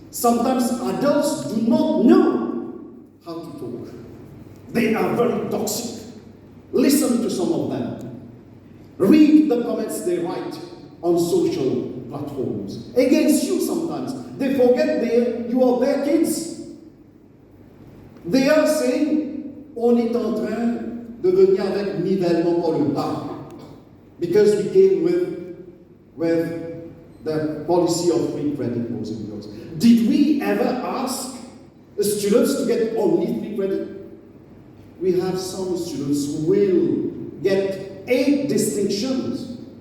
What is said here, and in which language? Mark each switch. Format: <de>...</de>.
<en>Sometimes adults do not know how to talk. They are very toxic. Listen to some of them. Read the comments they write on social platforms. Against you sometimes. They forget you are their kids. They are saying,</en> <fr>on est en train de venir avec nivellement par le bas.</fr> <en>Because we came with the policy of free credit, boys and girls. Did we ever ask the students to get only free credit? We have some students who will get 8 distinctions.</en>